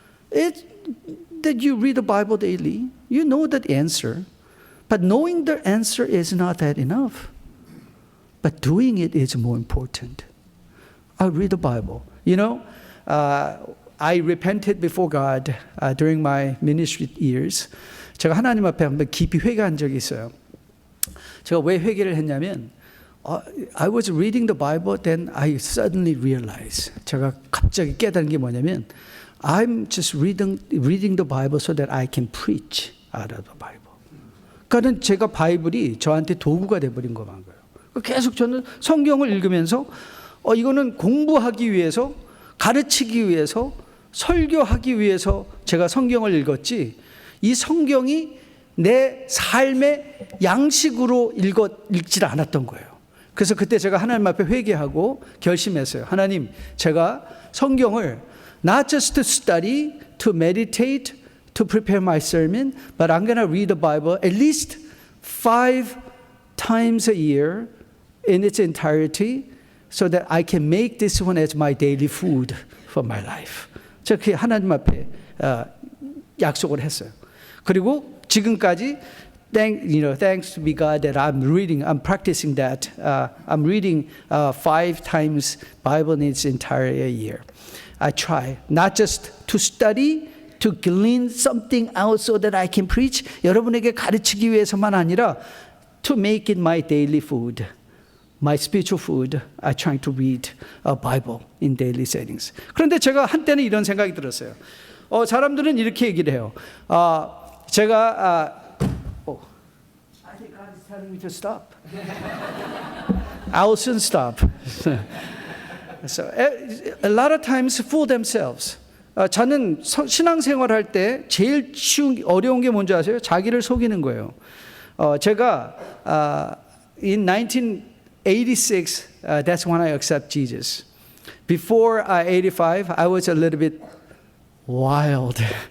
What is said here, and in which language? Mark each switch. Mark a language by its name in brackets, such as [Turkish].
[English] It's that you read the Bible daily. You know that answer. But knowing the answer is not that enough. But doing it is more important. I read the Bible. You know, I repented before God during my ministry years. [Korean] 제가 하나님 앞에 한번 깊이 회개한 적이 있어요. 제가 왜 회개를 했냐면 [English] I was reading the Bible, then I suddenly realized. [Korean] 제가 갑자기 깨달은 게 뭐냐면 [English] I'm just reading the Bible so that I can preach out of the Bible. [Korean] 그러니까 제가 바이블이 저한테 도구가 돼버린 거만 거예요. 계속 저는 성경을 읽으면서 이거는 공부하기 위해서, 가르치기 위해서, 설교하기 위해서 제가 성경을 읽었지, 이 성경이 내 삶의 양식으로 읽질 않았던 거예요. 그래서 그때 제가 하나님 앞에 회개하고 결심했어요. 하나님, 제가 성경을 [English] not just to study, to meditate, to prepare my sermon, but I'm going to read the Bible at least 5 times a year in its entirety so that I can make this one as my daily food for my life. [Korean] 제가 그 하나님 앞에 약속을 했어요. 그리고 지금까지 [English] thanks to be God that I'm practicing that. I'm reading 5 times Bible in its entire year. I try not just to study, to glean something out so that I can preach. [Korean] 여러분에게 가르치기 위해서만 아니라 [English] to make it my daily food, my spiritual food. I try to read a Bible in daily settings. [Korean] 그런데 제가 한때는 이런 생각이 들었어요. 사람들은 이렇게 얘기를 해요. 제가 [English] I think God is telling me to stop. I'll soon stop. So a lot of times fool themselves. [Korean] 저는 신앙생활 할 때 제일 어려운 게 뭔지 아세요? 자기를 속이는 거예요. 제가 [English] in 1986, that's when I accept Jesus. Before 85, I was a little bit wild.